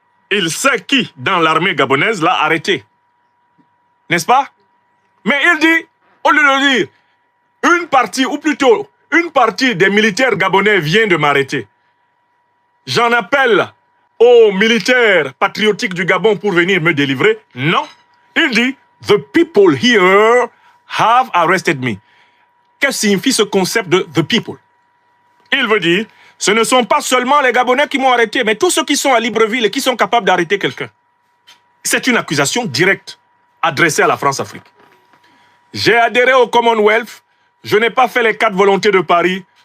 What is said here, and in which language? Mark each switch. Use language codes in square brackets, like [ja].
[fr] Il sait qui, dans l'armée gabonaise, l'a arrêté. N'est-ce pas? Mais il dit, au lieu de dire, une partie, ou plutôt, une partie des militaires gabonais vient de m'arrêter. J'en appelle aux militaires patriotiques du Gabon pour venir me délivrer. Non. Il dit, [en] the people here have arrested me. [fr] Qu'est-ce que signifie ce concept de [en] the people? [fr] Il veut dire, ce ne sont pas seulement les Gabonais qui m'ont arrêté, mais tous ceux qui sont à Libreville et qui sont capables d'arrêter quelqu'un. C'est une accusation directe adressée à la France-Afrique. J'ai adhéré au Commonwealth, je n'ai pas fait les 4 volontés de Paris.